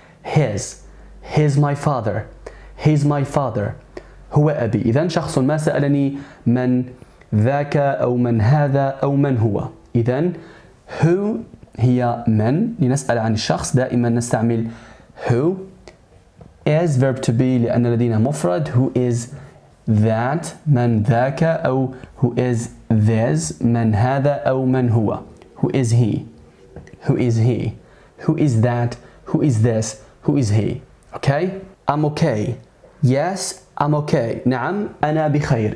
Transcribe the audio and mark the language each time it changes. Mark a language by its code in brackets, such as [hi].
[en] He's my father. He's my father. [ar] هو أبي. إذا شخص ما سألني من ذاك أو من هذا أو من هو. إذا who هي من، لنسأل عن الشخص دائما نستعمل who. [en] is verb to be [ar] لأن لدينا مفرد. [en] who is that [ar] من ذاك أو [en] who is this [ar] من هذا أو من هو. [en] who is he? Who is he? Who is that? Who is this? Who is he? Okay? I'm okay. Yes, I'm okay. [ar] نعم أنا بخير.